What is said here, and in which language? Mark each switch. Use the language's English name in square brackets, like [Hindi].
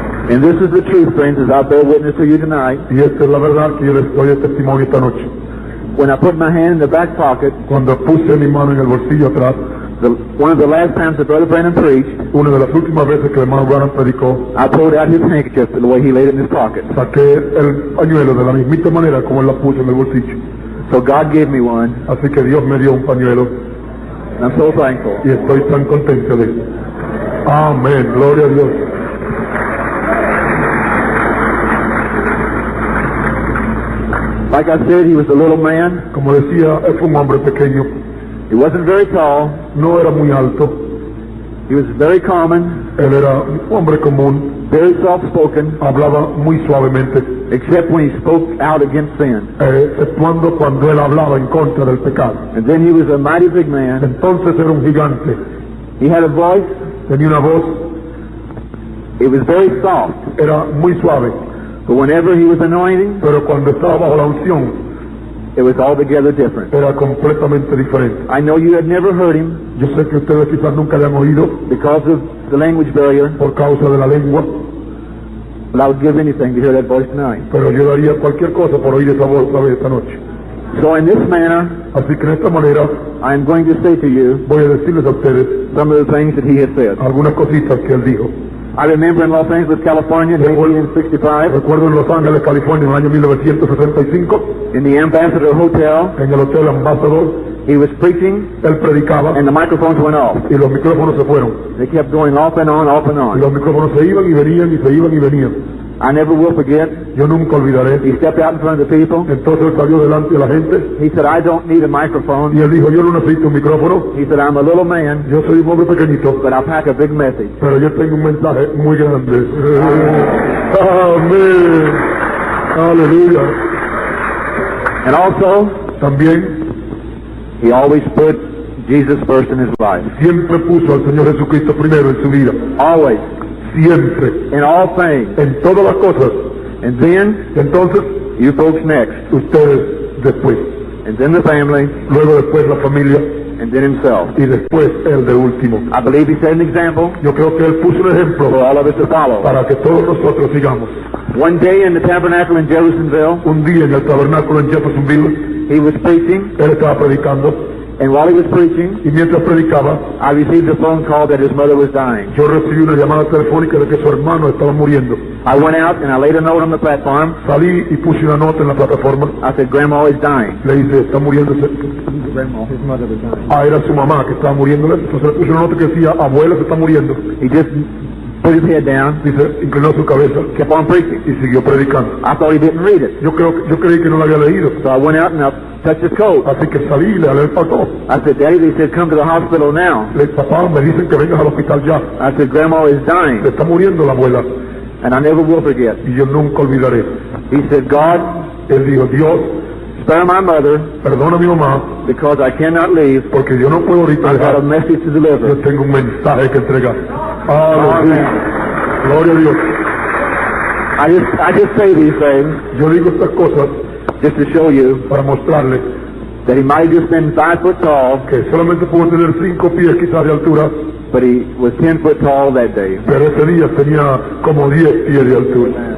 [English] And this is the truth, friends, as I bear witness to you tonight. [Spanish] Y esta es la verdad que yo les doy el testimonio esta noche. [English] When I put my hand in the back pocket, [Spanish] Cuando puse mi mano en el bolsillo atrás, [English] one of the last times that Brother Branham preached, [Spanish] una de las últimas veces que el hermano Branham predicó, [English] I pulled out his handkerchief the way he laid it in his pocket. [Spanish] saqué el pañuelo de la mismita manera como él la puso en el bolsillo. [English] So God gave me one, [Spanish] Así que Dios me dio un pañuelo [English] and I'm so thankful. [Spanish] y estoy tan contento de eso. Amén, gloria a Dios. [English] Like I said, he was a little man. [Spanish] Como decía, él fue un hombre pequeño, [English] He wasn't very tall. [Spanish] no era muy alto, [English] He was very common, [Spanish] él era un hombre común, [English] very soft-spoken, [Spanish] hablaba muy suavemente, [English] except when he spoke out against sin. [Spanish] exceptuando cuando él hablaba en contra del pecado. [English] And then he was a mighty big man. [Spanish] Entonces era un gigante, [English] He had a voice. [Spanish] tenía una voz, [English] It was very soft. [Spanish] era muy suave, [English] But whenever he was anointing, [Spanish] pero cuando estaba bajo la unción [English] it was altogether different. [Spanish] era completamente diferente. [English] I know you have never heard him [Spanish] Yo sé que ustedes quizás nunca le han oído [English] because of the language barrier, [Spanish] por causa de la lengua, [English] but I would give anything to hear that voice tonight. [Spanish] pero yo daría cualquier cosa por oír esa voz otra vez esta noche. [English] So in this manner, [Spanish] Así que de esta manera [English] I am going to say to you [Spanish] voy a decirles a ustedes [English] some of the things that he has said. [Spanish] algunas cositas que él dijo. [English] I remember in Los Angeles, California, in 1965, [Spanish] Recuerdo en Los Ángeles, California, en el año 1965, [English] in the Ambassador Hotel, [Spanish] en el Hotel Ambassador, [English] he was preaching, [Spanish] él predicaba [English] and the microphones went off. [Spanish] y los micrófonos se fueron. [English] They kept going off and on, off and [Spanish] Y [English] on. [Spanish] los micrófonos se iban y venían y se iban y venían. [English] I never will forget. [Spanish] Yo nunca olvidaré. [English] He stepped out in front of the people. [Spanish] Entonces él salió delante de la gente [English] He said, I don't need a microphone. [Spanish] y él dijo, yo no necesito un micrófono, [English] He said, I'm a little man, [Spanish] yo soy un hombre pequeñito, [English] but I'll pack a big message. [Spanish] pero yo tengo un mensaje muy grande. Amén. Aleluya. [English] And also, [Spanish] También [English] he always put Jesus first in his life. [Spanish] siempre puso al Señor Jesucristo primero en su vida. [English] Always. [Spanish] Siempre. [English] In all things. [Spanish] En todas las cosas. [English] And then, [Spanish] Entonces, [English] you folks next. [Spanish] ustedes después. [English] And then the family. [Spanish] Luego después la familia [English] And then himself. [Spanish] y después el de último. [English] I believe he set an example [Spanish] Yo creo que él puso un [English] for [Spanish] ejemplo [English] all of us to follow. [Spanish] para que todos nosotros sigamos. [English] One day in the tabernacle in Jeffersonville, [Spanish] Un día en el tabernáculo en Jeffersonville, [English] he was preaching, [Spanish] él estaba predicando [English] and while he was preaching, [Spanish] y mientras predicaba, [English] I received a phone call that his mother was dying. [Spanish] yo recibí una llamada telefónica de que su hermano estaba muriendo. [English] I went out and I laid a note on the platform. [Spanish] Salí y puse una nota en la plataforma. [English] I said, Grandma is dying. [Spanish] Le dice, está muriéndose. [English] Grandma, his mother was dying. [Spanish] Ah, era su mamá que estaba muriéndole. Entonces le puse una nota que decía, abuela se está muriendo. [English] He just put his head down, [Spanish] Dice, inclinó su cabeza [English] kept on preaching. [Spanish] y siguió predicando. [English] I thought he didn't read it. [Spanish] Yo creí que no lo había leído. [English] So I went out and I touched his coat. [Spanish] Así que salí y le alé el pato. [English] I said, Daddy, they said, come to the hospital now. [Spanish] Le papá, me dicen que vengas al hospital ya. [English] I said, Grandma is [Spanish] Se [English] dying. [Spanish] está muriendo la abuela. [English] And I never will forget. [Spanish] Y yo nunca olvidaré. [English] He said, God, [Spanish] Él dijo, Dios, [English] spare my mother [Spanish] perdona a mi mamá, [English] because I cannot leave. [Spanish] porque yo no puedo ahorita [English] I've got a [Spanish] dejar. [English] message to [Spanish] Yo [English] deliver. [Spanish] tengo un mensaje que entregar. Aleluya. Gloria a Dios. [English] I just say these things [Spanish] Yo digo estas cosas [English] just to show you [Spanish] para mostrarle [English] that he might have just been 5 foot tall, [Spanish] que solamente puedo tener 5 pies quizás de altura, [English] but he was 10 foot tall that day. [Spanish] pero ese día tenía como 10 pies de altura.